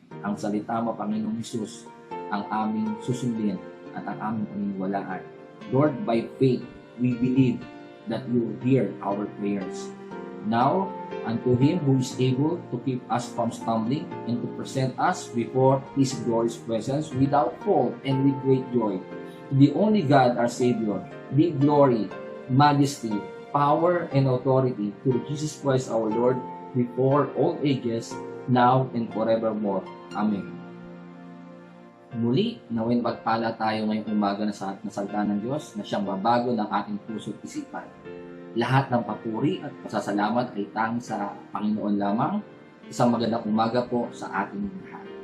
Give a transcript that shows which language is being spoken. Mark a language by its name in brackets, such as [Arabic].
[Filipino] Ang salita mo, Panginoong Jesus, ang aming susundin at ang aming paniniwalaan. [English] Lord, by faith, we believe that you hear our prayers. Now, unto Him who is able to keep us from stumbling and to present us before His glorious presence without fault and with great joy. The only God, our Savior, be glory, majesty, power, and authority to Jesus Christ our Lord before all ages, now and forevermore. Amen. [Filipino] Muli, nawin pagpala tayo ngayong umaga na salita ng Diyos na siyang babago ng ating puso at isipan. Lahat ng papuri at pasasalamat ay tanging sa Panginoon lamang. Isang magandang umaga po sa ating lahat.